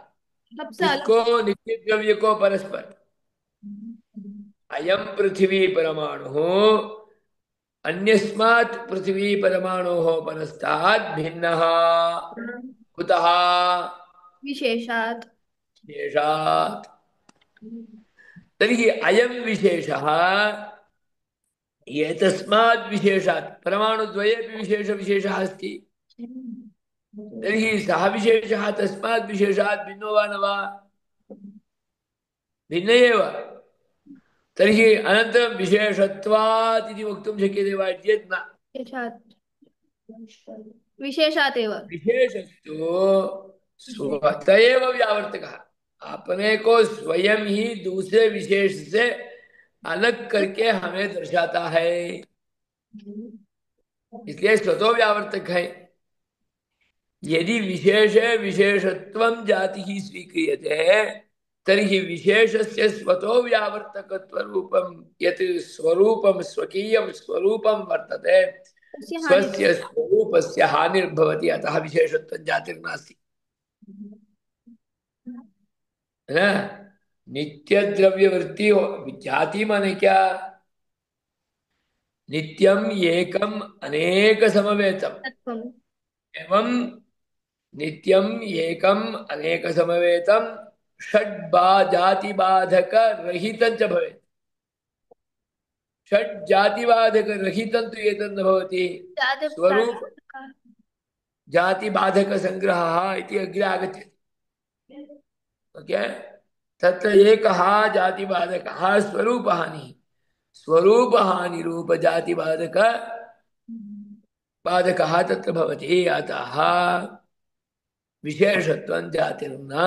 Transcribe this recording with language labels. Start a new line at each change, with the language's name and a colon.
Hindi: सबसे अलग। किसको? नित्य द्रव्य को परस्पर।
Sanskrit: अयम पृथ्वी परमाणु अन्यस्मात् पृथ्वी परमाणु परस्तात् भिन्नः कुतः? विशेषात्। शेषात्। तर्हि अयं विशेषः एतस्मात् विशेषात्, परमाणुद्वयेपि विशेषः अस्ति। तर्हि सः विशेषः तस्मात् विशेषात् भिन्नो वा न वा? भिन्न एव। तर्हि अनन्तरं विशेषत्वात् इति वक्तुं शक्यते वा चेत् न। विशेषात्। विशेषात् एव। विशेषस्तु स्वतः एव व्यावर्तकः,
Hindi: अपने को स्वयं ही दूसरे विशेष से अलग करके हमें दर्शाता है, इसलिए स्वतो व्यावर्तक है।
Sanskrit: यदि विशेष विशेषत्वं जाति ही स्वीक्रियते तर्हि विशेषस्य स्वतो व्यावर्तकत्वरूपं यत् स्वरूपं स्वकीयं स्वरूपं वर्तते, तस्य हानि। स्वस्य स्वरूपस्य हानिर्भवति, अतः विशेषत्वं जातिर्नास्ति,
Hindi: है ना। नित्य द्रव्य वृत्ति हो, जाति माने क्या?
Sanskrit: नित्यम एकम अनेक समवेतम तत्त्वम्। एवं नित्यम एकम अनेक समवेतम षड् जाति बाधक रहित भवेत्। षड् जाति बाधक रहित तो एतन्न भवति। जाते स्वरूप जाति बाधक संग्रहः इति अग्रे आगच्छति। ओके, तत्र एकः जाति बाधकः स्वरूप हानि, स्वरूप हानि रूप जाति बाधक बाधकः तत्र भवति, अतः विशेषत्वं जातिर्न।